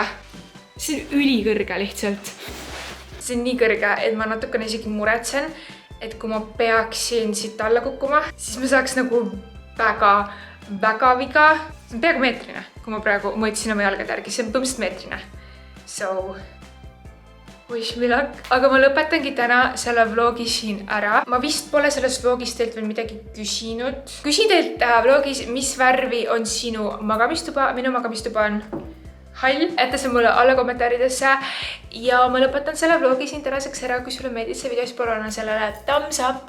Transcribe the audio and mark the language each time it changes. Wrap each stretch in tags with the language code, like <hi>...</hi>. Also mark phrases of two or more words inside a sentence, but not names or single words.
<et>See on ülikõrge lihtsalt. See on nii kõrge, et ma natukene isegi muretsen, et kui ma peaksin siit alla kukkuma, siis ma saaks nagu väga viga. See on peaaegu meetrine, kui ma praegu mõõtsin oma jalgade järgi. See on põhimõtteliselt meetrine.</et> <en>So, wish me luck.</en> <et>Aga ma lõpetangi täna selle vlogi siin ära. Ma vist pole selles vlogis teilt veel midagi küsinud. Küsin teilt vlogis, mis värvi on sinu magamistuba. Minu magamistuba on hall. Jätta see mulle alla kommentaaridesse. Ja ma lõpetan selle vlogi siin tänaseks ära. Kui sulle meeldis see video, siis palun anna sellele</et> <en>thumbs up.</en>